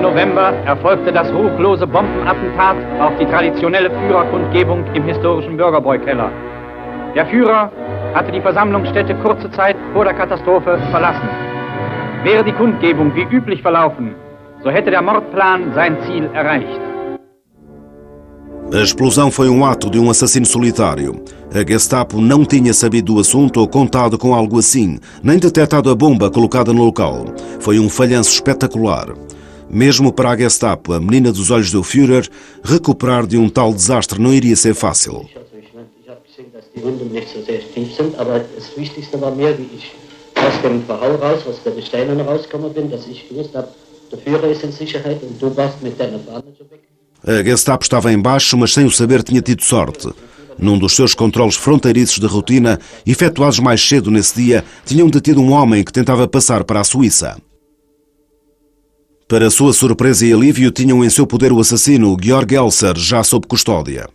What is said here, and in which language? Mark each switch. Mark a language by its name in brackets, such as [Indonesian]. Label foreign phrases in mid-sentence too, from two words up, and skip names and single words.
[German] November erfolgte das ruchlose Bombenattentat auf die traditionelle Führerkundgebung im historischen Bürgerbräukeller. Der Führer hatte die Versammlungsstätte kurze Zeit vor der Katastrophe verlassen. Wäre die Kundgebung wie üblich verlaufen, so hätte der Mordplan sein Ziel erreicht. [Portuguese] A explosão foi um ato de um assassino solitário. A Gestapo não tinha sabido do assunto ou contado com algo assim, nem detectado a bomba colocada no local. Foi um falhanço espetacular. Mesmo para a Gestapo, a menina dos olhos do Führer, recuperar de um tal desastre não iria ser fácil. [German] Die Wunden nicht so sehr tief sind, aber das Wichtigste war mir, wie ich aus dem Verhau raus, aus der Bestellung rausgekommen bin, dass ich gewusst habe, der Führer ist in Sicherheit und du warst mit deiner Fahne so weg. [Portuguese] A Gestapo estava em baixo, mas sem o saber tinha tido sorte. Num dos seus controles fronteiriços de rotina, efetuados mais cedo nesse dia, tinham detido um homem que tentava passar para a Suíça. Para sua surpresa e alívio, tinham em seu poder o assassino, Georg Elser, já sob custódia.